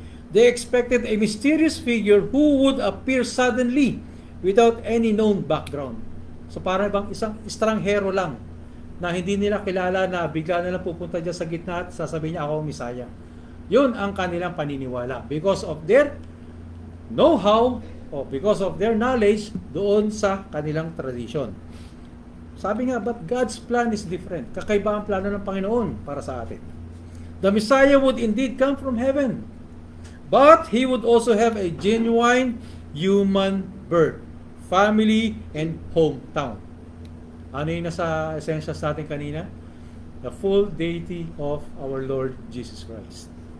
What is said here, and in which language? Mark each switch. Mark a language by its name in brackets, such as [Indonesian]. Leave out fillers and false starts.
[English] They expected a mysterious figure who would appear suddenly without any known background. [Filipino] So, parang bang isang estranghero lang na hindi nila kilala na bigla na lang pupunta dyan sa gitna at sasabihin niya ako ang Misaya. Yun ang kanilang paniniwala. [English] Because of their know-how o because of their knowledge [Filipino] doon sa kanilang [English] tradition. [Filipino] Sabi nga, [English] but God's plan is different. [Filipino] Kakaiba ang plano ng Panginoon para sa atin. [English] The Messiah would indeed come from heaven. But He would also have a genuine human birth, family, and hometown. [Filipino] Ano yung nasa essentials natin kanina? [English] The full deity of our Lord Jesus Christ.